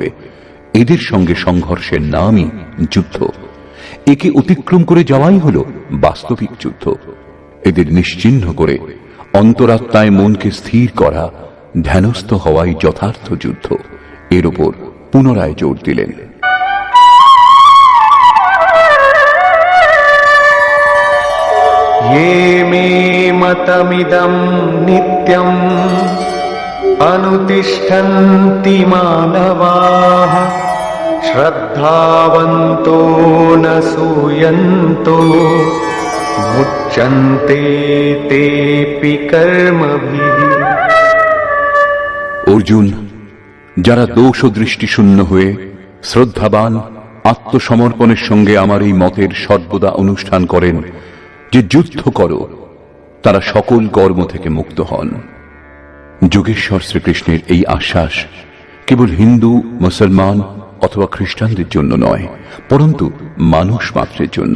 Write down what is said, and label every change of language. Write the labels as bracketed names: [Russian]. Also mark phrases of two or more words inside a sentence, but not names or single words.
[Bangla] এদের সঙ্গে সংঘর্ষের নামই যুদ্ধ। একে অতিক্রম করে যাওয়াই হল বাস্তবিক যুদ্ধ। এদের নিশ্চিহ্ন করে অন্তরাত্মায় মনকে স্থির করা, ধ্যানস্থ হওয়াই যথার্থ যুদ্ধ। এর উপর পুনরায় জোর দিলেন। [Sanskrit] ये मे मतमिदं नित्यम् अनुतिष्ठन्ति मानवाः श्रद्धावन्तो न सूयन्तो मुच्यन्ते तेऽपि कर्मभिः। [Bangla] অর্জুন, যারা দোষ ও দৃষ্টি শূন্য হয়ে শ্রদ্ধাবান আত্মসমর্পণের সঙ্গে আমার এই মতের সর্বদা অনুষ্ঠান করেন যে যুদ্ধ করো, তারা সকল কর্ম থেকে মুক্ত হন। যোগেশ্বর শ্রীকৃষ্ণের এই আশ্বাস কেবল হিন্দু, মুসলমান অথবা খ্রিস্টানদের জন্য নয়, পরন্তু মানুষ মাত্রের জন্য।